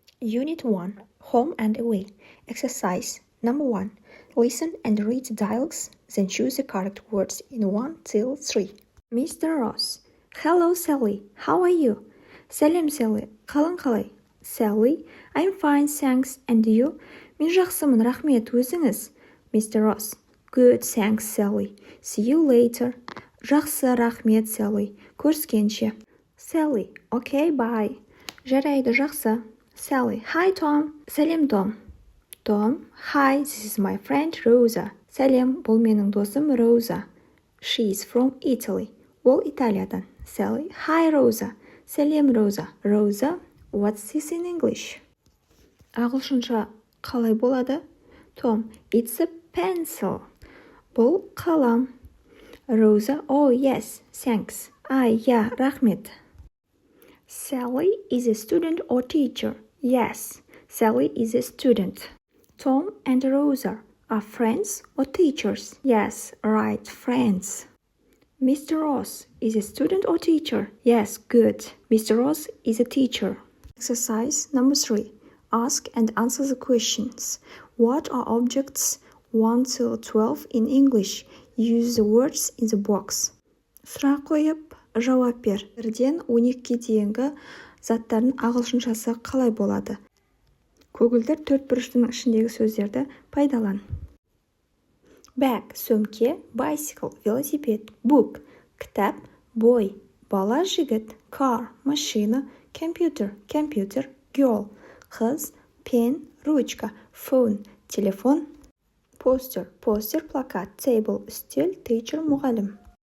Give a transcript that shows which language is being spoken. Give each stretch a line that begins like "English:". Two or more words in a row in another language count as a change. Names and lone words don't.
English: Unit 1. Home and away. Exercise number 1. Listen and read the dialogues, then choose the correct words in 1 till 3. Mr. Ross. Hello, Sally. How are you?
Kazakh: Сәлем, Sally. Қалың қалай? Sally.
English: I'm fine, thanks. And you?
Kazakh: Мен жақсымын, рахмет. Өзіңіз?
English: Mr. Ross. Good, thanks, Sally. See you later.
Kazakh: Жақсы, рахмет, Sally.
English: Көріскенше. Sally. Okay, bye.
Kazakh: Жарайды, жақсы. Sally. Hi, Tom. Сәлем, Том.
English: Tom. Hi, this is my friend Rosa.
Kazakh: Сәлем, бұл менің досым Rosa.
English: She is from Italy.
Kazakh: Ол Италиядан. Sally. Hi, Rosa. Сәлем, Rosa.
English: Rosa, what's this in English?
Kazakh: Ағылшынша қалай болады?
English: Tom. It's a pencil.
Kazakh: Бұл қалам.
English: Rosa. Oh, yes, thanks. Yeah, рахмет. Sally is a student or teacher? Yes, Sally is a student. Tom and Rosa are friends or teachers? Yes, right, friends. Mr. Ross is a student or teacher? Yes, good. Mr. Ross is a teacher. Exercise number 3. Ask and answer the questions. What are objects 1 till 12 in English? Use the words in the box.
Kazakh: Сұрақ қойып, жауап бер. 1-ден 12-ге дейінгі заттардың ағылшыншасы қалай болады? Көгілдір төртбұрыштың ішіндегі сөздерді пайдалан. Bag – сөмке, bicycle – велосипед, book – кітап, boy – бала, жігіт, car – машина, computer – компьютер, girl – қыз, pen – ручка, phone – телефон, poster – плакат, table – үстел, teacher – мұғалім.